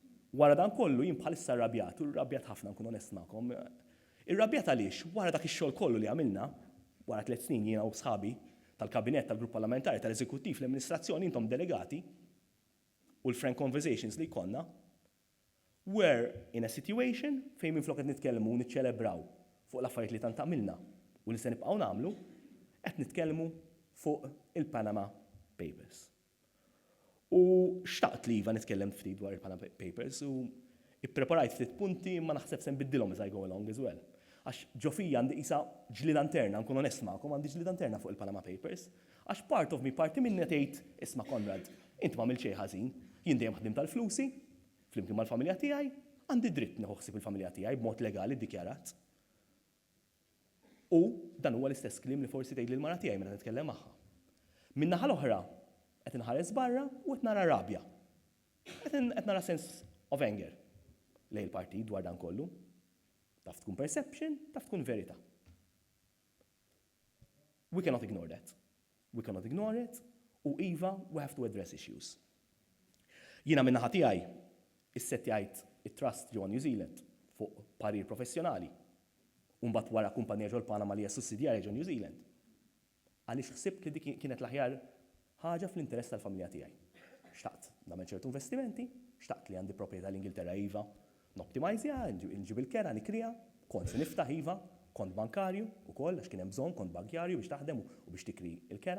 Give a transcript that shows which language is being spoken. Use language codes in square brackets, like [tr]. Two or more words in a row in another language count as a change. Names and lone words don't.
[mt] Wara dan kollu jien bħalissa rrabjat, u rrabjat ħafna nkun onest magħkom. Irrabjat għaliex wara dak ix-xogħol kollu li għamilna, wara 3 snin jiena u sħabi tal-kabinett tal-grupp parlamentari tal-eżekuttiv l-amministrazzjoni intom delegati u l- [en] frank conversations [mt] li jkollna [en] were in a situation [mt] fejn minflok qed nitkellmu u niċċelebraw fuq l-affarijiet li tant għamilna u li se nibqgħu nagħmlu qed nitkellmu fuq il-Panama Papers. U xtaqt li iva nitkellem ftit dwar il-Panama Papers u ippreparajt ftit punti ma naħseb se nbiddilhom [en] as I go along as well. [mt] Għax ġofija għandi isa ġlid interna, nkun onest magħkom, għandi ġlid interna fuq il-Panama Papers, għax parti minni tgħid isma' Konrad, inti m'għamilt xejn ħażin, jien dejjem ħdim tal-flusi, flimkien mal-familja tiegħi, għandi dritt nieħu ħsieb il-familja tiegħi b'mod legali ddikjarat. U dan huwa l-istess kliem li forsi tgħid lill-mara tiegħi meta nitkellem magħha. Min-naħa l-oħra qed inħares barra u qed nara rabja. Qed nara [en] sense of anger [mt] lejn il-partit dwar dan kollu. Taf tkun perception, taf tkun verità. [en] We cannot ignore that. We cannot ignore it, [mt] u iva, [en] we have to address issues. [mt] Jiena min-naħa tiegħi issettjajt it-trust ġewwa New Zealand fuq parir professjonali. U mbagħad wara kumpanija ġol Panama li hija sussidjarja ġew New Zealand. Għaliex ħsibt li dik kienet l-aħjar ħaġa fl-interess tal-familja tiegħi. Xtaqt nagħmel ċertu investimenti, xtaqt li għandi proprjetà l-Ingilterra iva, noptimizja, nġib il-kera, nikrija, kont se niftaħ iva, kont bankarju ukoll għax kien hemm bżonn kont bankarju biex taħdem u biex tikri il-kera.